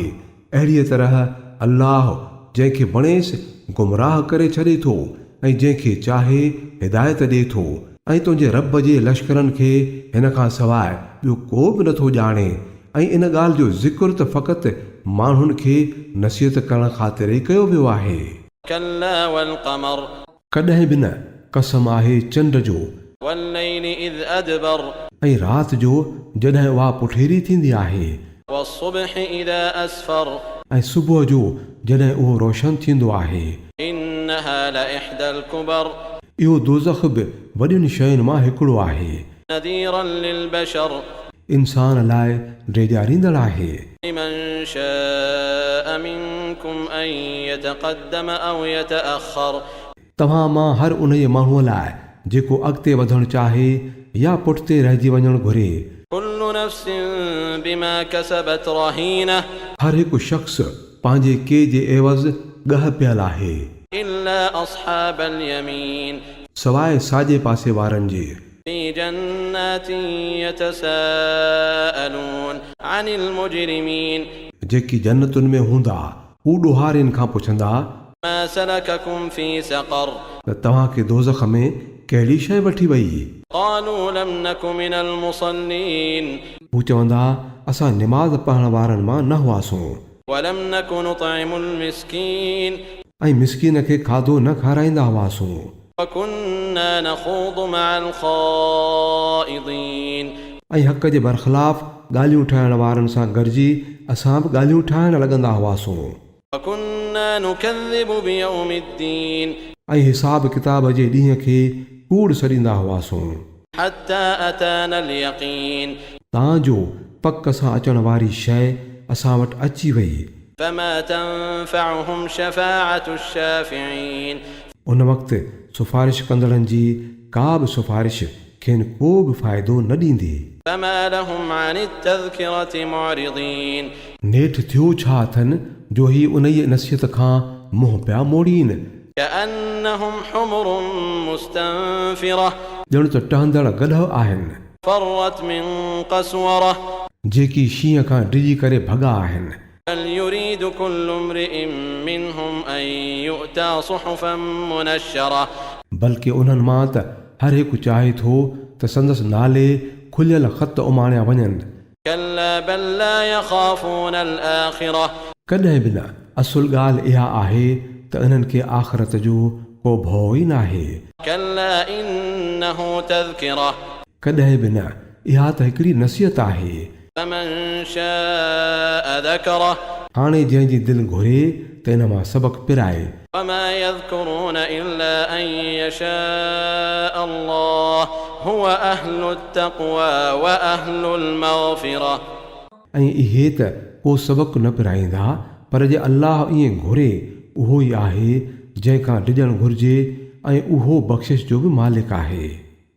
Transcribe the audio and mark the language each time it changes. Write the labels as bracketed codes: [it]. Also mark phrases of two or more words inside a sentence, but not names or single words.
[sd] अहिड़ीअ तरह अल्लाह जंहिंखे वणेसि गुमराह करे छॾे थो ऐं जंहिंखे चाहे हिदायत ॾिए थो ऐं तुंहिंजे रब जे लश्करनि खे हिन खां सवाइ ॿियो को बि नथो ॼाणे ऐं इन ॻाल्हि जो ज़िक्र त फ़क़ति माण्हुनि खे नसीहत करण ख़ातिर ई कयो वियो आहे। [ar] كلا والقمر, [sd] कॾहिं बि न, कसम आहे चंड जो, [ar] والليل إذ أدبر, [sd] ऐं राति जो जॾहिं उहा पुठेरी थींदी आहे, [ar] والصبح إذا أسفر, [sd] ऐं सुबुह जो जॾहिं उहो रोशन थींदो आहे [ar] إنها لإحدى الكبر [sd] इहो दोज़ख बि वॾियुनि शयुनि मां हिकिड़ो आहे [ar] نذيرا للبشر [sd] इंसान लाइ ड्रेजारींदड़ आहे [ar] لمن شاء منكم أن يتقدم أو يتأخر [sd] तव्हां मां हर उन माण्हूअ लाइ जेको अॻिते वधणु चाहे या पुठिते रहिजी वञणु घुरे [ar] كل نفس بما كسبت رهينة [sd] हर हिकु शख़्स पंहिंजे के जे एवज़ ॻह पियल आहे [ar] إلا أصحاب اليمين [sd] सवाइ साॼे पासे वारनि जे [ar] في جنات يتساءلون عن المجرمين [sd] जेकी जन्नतुनि में हूंदा हू ॾोहारियुनि खां पुछंदा [ar] ما سلككم في سقر [sd] त तव्हांखे दोज़ख में कहिड़ी शइ वठी वई [ar] قالوا لم نك من المصلين [sd] हू चवंदा असां निमाज़ पढ़ण वारनि मां न हुआसीं [ar] ولم نك نطعم المسكين [sd] ऐं मिसकीन खे खाधो न खाराईंदा हुआसीं [ar] وكنا نخوض مع الخائضين [sd] ऐं हक़ जे बरख़िलाफ़ ॻाल्हियूं ठाहिण वारनि सां गॾिजी असां बि ॻाल्हियूं ठाहिण लॻंदा हुआसीं [ar] وكنا نكذب بيوم الدين [sd] ऐं हिसाब किताब जे ॾींहं खे कूड़ सॾींदा हुआसीं [ar] حتى أتانا اليقين [sd] तव्हांजो पक सां अचण वारी शइ असां वटि अची वई [ar] فما تنفعهم شفاعة الشافعين [sd] उन वक़्तु सिफारिश कंदड़नि जी का बि सिफारिश खेनि को बि फ़ाइदो न ॾींदी [ar] فما لهم عن التذكرة معرضين [sd] नेठि थियो छा अथनि जो ही उन ई नसीहत खां मुंहुं पिया मोड़ीनि [ar] كأنهم حمر مستنفرة [sd] ॼण त टहंदड़ गदह आहिनि [ar] فرت من قسورة [sd] जेकी शींहं खां डिॼी करे भॻा आहिनि [ar] بل يريد كل امرئ منهم أن يؤتى صحفا منشرة [sd] बल्कि उन्हनि मां त हर हिकु चाहे थो त संदसि नाले खुलियल ख़त उमाणिया वञनि [ar] كلا بل لا يخافون الآخرة [sd] कॾहिं बि न असुल ॻाल्हि इहा आहे त इन्हनि खे आख़िरत जो को भउ ई न आहे [ar] كلا إنه تذكرة [sd] कॾहिं बि न इहा त हिकिड़ी नसीहत आहे [ar] فمن شاء ذكره [sd] हाणे जंहिंजी दिलि घुरे त इन मां सबक़ पिराए [ar] وما يذكرون إلا أن يشاء الله هو أهل التقوى وأهل المغفرة [sd] ऐं इहे त को सबक़ न पिराईंदा पर जे अल्लाह ईअं घुरे उहो ई आहे जंहिंखां डिॼणु घुरिजे ऐं उहो बख़्शिश जो बि मालिक आहे